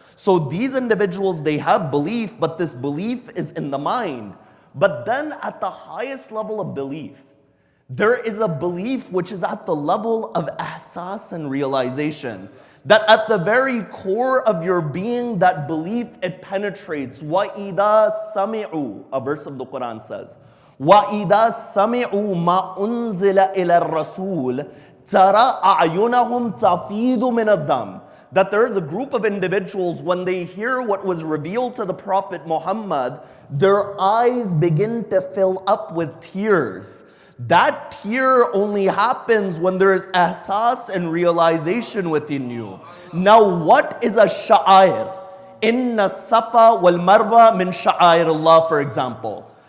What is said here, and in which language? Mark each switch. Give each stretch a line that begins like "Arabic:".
English: So these individuals, they have belief, but this belief is in the mind. But then at the highest level of belief, there is a belief which is at the level of ahsas and realization. That at the very core of your being, that belief, it penetrates.
Arabic: وَإِذَا سَمِعُوا,
English: a verse of the Quran says,
Arabic: وَإِذَا سَمِعُوا مَا أُنزِلَ إِلَى الرَّسُولِ تَرَى أَعْيُنَهُمْ تَفِيضُ مِنَ الدَّمْعِ.
English: that there is a group of individuals, when they hear what was revealed to the Prophet Muhammad, their eyes begin to fill up with tears. That tear only happens when there is ihsas and realization within you. Now, what is a sha'air?
Arabic: Inna safa wal marwa min sha'air Allah,
English: for example.